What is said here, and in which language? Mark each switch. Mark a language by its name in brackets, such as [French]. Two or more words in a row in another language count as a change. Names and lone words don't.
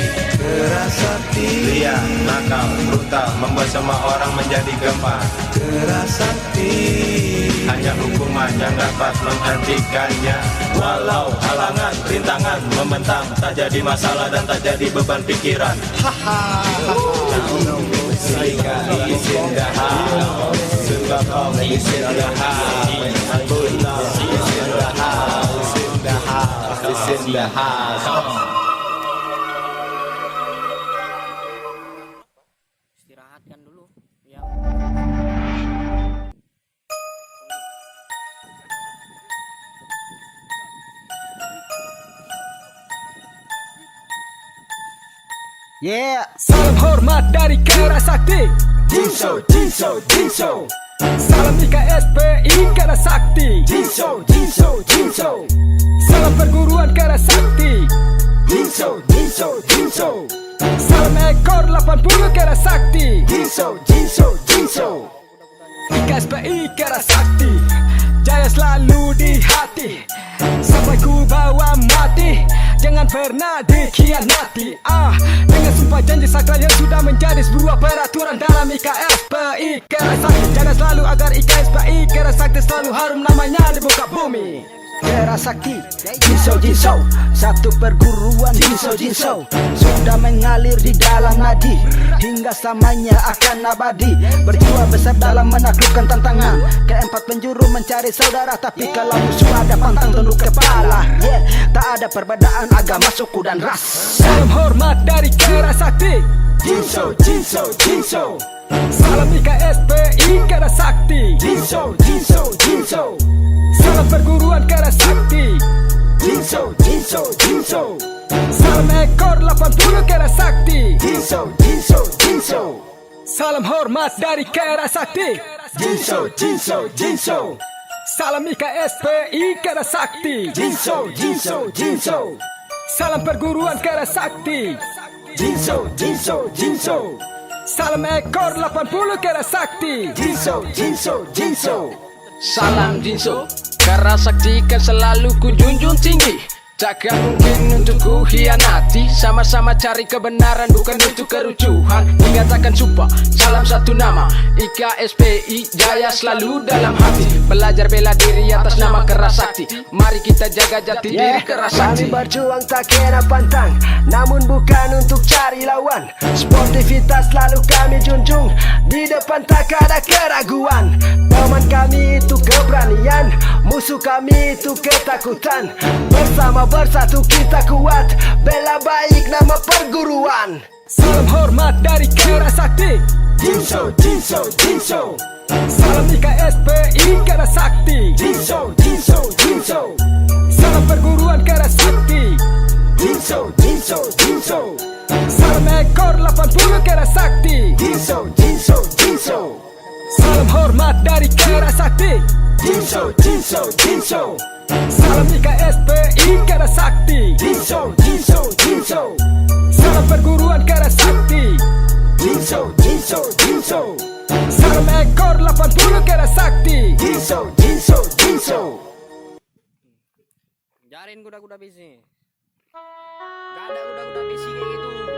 [Indonesian] Keras hati, liar, nakal, brutal, membuat semua orang menjadi gempar. Keras hati, hanya hukuman yang dapat menghentikannya. Walau halangan, rintangan membentang, tak jadi masalah dan tak jadi beban pikiran. [English] Is in the house, Super Pop is in the house, Buddha is in the house, in the house, is in the house. [Indonesian] Istirahatkan dulu yang Salam hormat dari Kera Sakti, Jinso, Jinso, Jinso. Salam IKSPI Kera Sakti, Jinso, Jinso, Jinso. Salam perguruan Kera Sakti, Jinso, Jinso, Jinso. Salam ekor 80 Kera Sakti, Jinso, Jinso, Jinso. IKSPI Kera Sakti, jaya selalu di hati sampai ku bawa mati. Jangan pernah dikhianati. Dengan sumpah janji sakral yang sudah menjadi sebuah peraturan dalam IKSPI Kera Sakti. Jangan selalu agar IKSPI Kera Sakti selalu harum namanya di muka bumi. Kera Sakti Jinso, satu perguruan Jinso sudah mengalir di dalam nadi hingga samanya akan abadi. Berjiwa besar dalam menaklukkan tantangan, keempat penjuru mencari saudara. Tapi kalau musuh ada pantang tunduk kepala. Tak ada perbedaan agama, suku dan ras. Salam hormat dari Kera Sakti Jinso. Salam IKSPI Kera Sakti Jinso. Salam perguruan Kera Sakti Jinso. Salam ekor 80 Kera Sakti Jinso. Salam hormat dari Kera Sakti Jinso. Salam IKSPI Kera Sakti Jinso. Salam perguruan Kera Sakti Jinso. Salam ekor 80 Kera Sakti Jinso. Salam Jinso, Kera Sakti kan selalu ku junjung tinggi. Takkan mungkin untuk ku hianati. Sama-sama cari kebenaran bukan untuk kerucuhan. Mengatakan sumpah, salam satu nama IKSPI jaya selalu dalam hati. Belajar bela diri atas nama Kera Sakti. Mari kita jaga jati diri Kera Sakti. Kami berjuang tak kena pantang, namun bukan untuk cari lawan. Sportivitas selalu kami junjung, di depan tak ada keraguan. Teman kami itu keberanian, musuh kami itu ketakutan. Bersatu kita kuat, bela baik nama perguruan. Salam hormat dari Kera Sakti Jinso. Salam IKSPI Kera Sakti Jinso. Salam perguruan Kera Sakti Jinso. Salam ekor 80 Kera Sakti Jinso. Salam hormat dari Kera Sakti Jinso. Salam IKSPI Kera Sakti Jinso. Salam perguruan Kera Sakti Jinso. Salam ekor 80 Kera Sakti Jinso. Jarin kuda-kuda bisi. Gak ada kuda-kuda bisi kayak gitu.